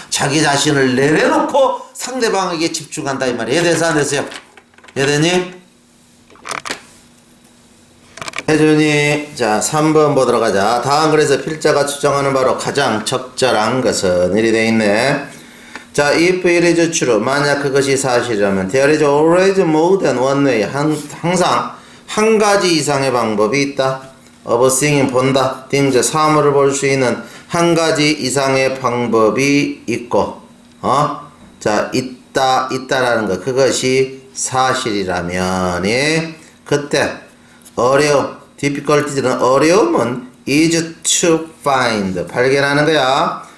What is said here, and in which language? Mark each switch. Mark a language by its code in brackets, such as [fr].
[ko] 자기 자신을 내려놓고 상대방에게 집중한다. 이 말이야. 예대서 안 되세요. 예대니? 혜준이, 자, 3번 보도록 하자. 다음 글에서 필자가 추정하는 바로 가장 적절한 것은 이리 돼 있네. 자, [en] if it is true, [ko] 만약 그것이 사실이라면 [en] there is always more than one way, [ko] 항상 한 가지 이상의 방법이 있다. [en] of seeing, [ko] 본다. things, 사물을 볼 수 있는 한 가지 이상의 방법이 있고, 자, 있다라는 거, 그것이 사실이라면, 예, 그때 difficulty는 어려움은 [en] is to find, [ko] 발견하는 거야.